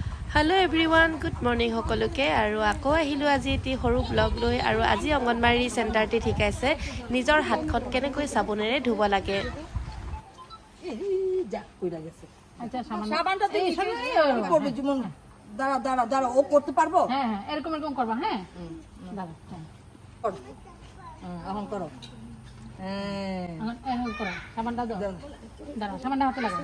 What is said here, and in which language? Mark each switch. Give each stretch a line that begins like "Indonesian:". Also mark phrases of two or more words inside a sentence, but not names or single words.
English: Hello everyone, good morning
Assamese: সকলোকে আৰু আকৌ আহিলো আজি এটি সৰু ব্লগ লৈ আৰু আজি অঙ্গনবাড়ী চেণ্টাৰতে ঠিকাইছে নিজৰ হাতখন কেনেকৈ সাবুনেৰে ধুব লাগে
Bangla: যা কইরা গেছে আচ্ছা সাবানটা দিয়ে করবে যেমন দাঁড়া দাঁড়া দাঁড়া ও করতে পারবো হ্যাঁ হ্যাঁ এরকম এরকম করবা হ্যাঁ দাঁড়া হ্যাঁ করো এখন করো হ্যাঁ এখন করো সাবানটা দাও দাঁড়া সাবানটা হাতে লাগাও